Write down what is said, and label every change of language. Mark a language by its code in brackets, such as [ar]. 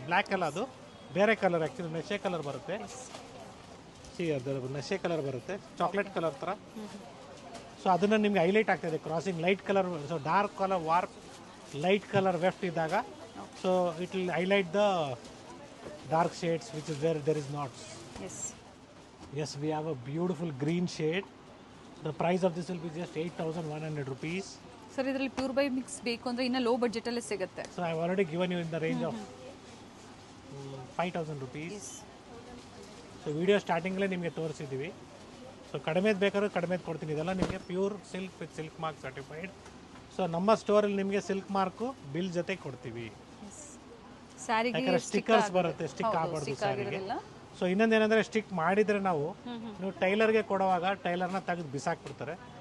[kn] Black ಎಲ್ಲ ಅದು ಬೇರೆ ಕಲರ್, ಆ್ಯಕ್ಚುಲಿ ನಶೆ ಕಲರ್ ಬರುತ್ತೆ. ಸಿ ಅದು ನಶೆ ಕಲರ್ ಬರುತ್ತೆ, ಚಾಕ್ಲೇಟ್ ಕಲರ್ ಥರ. ಸೊ ಅದನ್ನು ನಿಮ್ಗೆ ಹೈಲೈಟ್ ಆಗ್ತಾಯಿದೆ crossing light colour. So dark colour warp, light colour weft ಇದ್ದಾಗ [en] So it will highlight the dark shades which is where there is knots. Yes. Yes, we have a beautiful green shade. The price of this will be just 8,100 rupees. [kn] Sir ಇದರಲ್ಲಿ pure by mix ಬೇಕು ಅಂದರೆ ಇನ್ನೂ low ಬಡ್ಜೆಟಲ್ಲೇ ಸಿಗುತ್ತೆ. [en] So I have already given you in the range of 5,000 rupees. [kn] So video ಸ್ಟಾರ್ಟಿಂಗಲ್ಲೇ ನಿಮಗೆ ತೋರಿಸಿದ್ದೀವಿ. So ಕಡಿಮೆದು ಬೇಕಾದ್ರೂ ಕಡಿಮೆದು ಕೊಡ್ತೀನಿ. ಇದೆಲ್ಲ ನಿಮಗೆ pure silk with silk mark certified. So ನಮ್ಮ ಸ್ಟೋರಲ್ಲಿ ನಿಮಗೆ ಸಿಲ್ಕ್ ಮಾರ್ಕು ಬಿಲ್ ಜೊತೆ ಕೊಡ್ತೀವಿ. ಸ್ಯಾರಿಗೆ ಯಾಕಂದ್ರೆ ಸ್ಟಿಕ್ಕರ್ಸ್ ಬರುತ್ತೆ, ಸ್ಟಿಕ್ ಆಗಬಾರ್ದು ಸ್ಯಾರಿಗೆ. ಸೊ ಇನ್ನೊಂದೇನೆಂದರೆ ಸ್ಟಿಕ್ ಮಾಡಿದರೆ ನೀವು ಟೈಲರ್ಗೆ ಕೊಡುವಾಗ ಟೈಲರ್ನ ತೆಗೆದು ಬಿಸಾಕ್ಬಿಡ್ತಾರೆ.